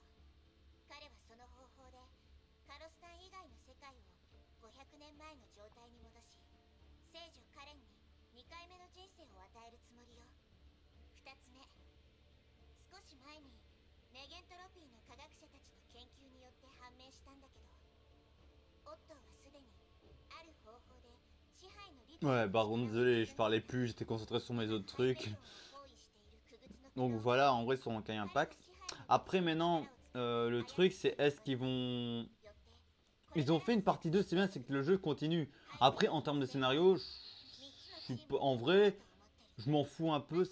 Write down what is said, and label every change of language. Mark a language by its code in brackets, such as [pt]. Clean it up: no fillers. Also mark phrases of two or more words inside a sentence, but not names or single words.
[ja] 彼はその方法でカロスタン以外の世界を500年前の状態に戻し、聖女カレンに2回目の人生を与えるつもりよ。2つ目、少し前にネゲントロピーの科学者たちの研究によって判明したんだけど、オットーはすでにある方法で支配の律 [fr] Ouais, par contre, désolé, je parlais plus, j'étais concentré sur mes autres trucs. Donc voilà, en vrai, sur Honkai Impact. Après, maintenant, le truc, c'est est-ce qu'ils vont. Ils ont fait une partie 2, c'est bien, c'est que le jeu continue. Après, en termes de scénario, en vrai, je m'en fous un peu.